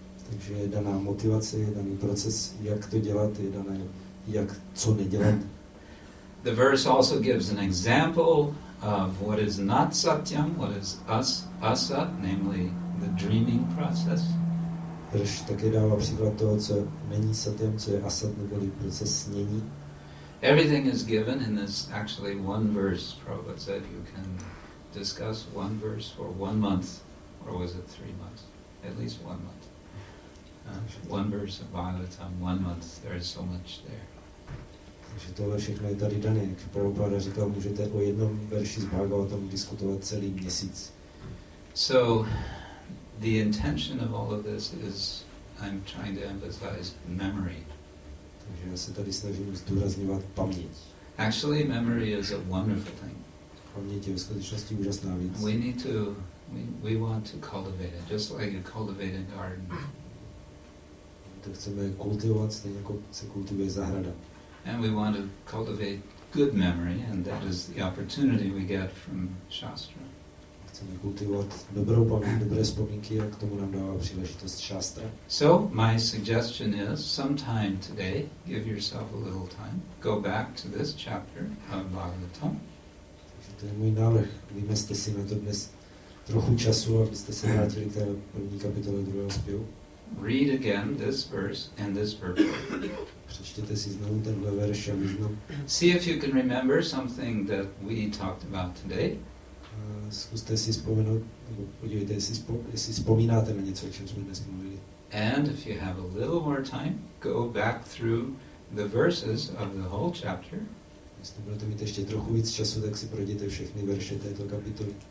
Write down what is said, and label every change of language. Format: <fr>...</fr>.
<cs>Takže je daná motivace, je daný proces, jak to dělat, je dané, jak co nedělat.</cs> <en>The verse also gives an example of what is not satyam, what is asat, namely the dreaming process.</en> <cs>Verš také dává příklad toho, co není satyam, co je asat, neboli proces snění.</cs> <en>Everything is given in this actually one verse. Prabhupada said you can discuss one verse for 1 month, or was it 3 months? At least 1 month. One verse of Bhagavatam, 1 month, there is so much there.</en> <cs>Takže tohle všechno je tady dané. Jak Prabhupada říkal, můžete o jednom verši z Bhagavatam diskutovat celý měsíc.</cs> <en>So, the intention of all of this is, I'm trying to emphasize memory.</en> <cs>Takže já se tady snažím zdůrazňovat paměť.</cs> <en>Actually, memory is a wonderful thing.</en> <cs>Paměť je v skutečnosti úžasná věc.</cs> <en>We need to, we want to cultivate it, just like you cultivate a garden.</en> <cs>To chceme kultivovat, stejně jako se kultivuje zahrada.</cs> <en>And we want to cultivate good memory, and that is the opportunity we get from Shastra.</en> <cs>Chceme kultivovat dobrou paměť, dobré vzpomínky, a k tomu nám dává příležitost šástra.</cs> <en>So, my suggestion is, sometime today, give yourself a little time, go back to this chapter of Bhagavatam.</en> <cs>Takže to je můj návrh. Vymezte si na to dnes trochu času, abyste se vrátili k té první kapitole druhého zpěvu.</cs> <en>Read again this verse and this purport.</en> <cs>Přečtěte si znovu tenhle verš a význam.</cs> <en>See if you can remember something that we talked about today.</en> <cs>Zkuste si vzpomenout, nebo podívejte, jestli vzpomínáte na něco, o čem jsme dnes mluvili.</cs> <en>And if you have a little more time, go back through the verses of the whole chapter.</en> <cs>Jestli budete mít ještě trochu víc času, tak si projděte všechny verše této kapitoly.</cs>